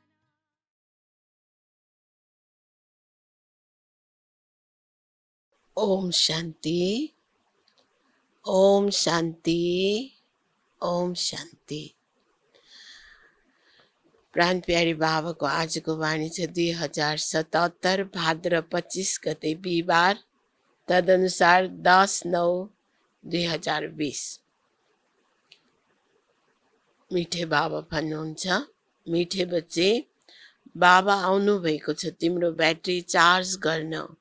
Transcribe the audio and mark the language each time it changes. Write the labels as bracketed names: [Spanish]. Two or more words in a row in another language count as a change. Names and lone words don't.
[Sanskrit] ओम शांति, ओम शांति, ओम शांति। [Nepali] प्राण प्यारी बाबा को आज को वाणी छ 2077 भाद्र 25 गते बिहिबार, तदनुसार 10/9/2020। मिठे बाबा भन्नुहुन्छ, [Hindi] मिठे बच्चे [Nepali] बाबा आउनु भएको छ तिम्रो [English] battery charge [Nepali] गर्न।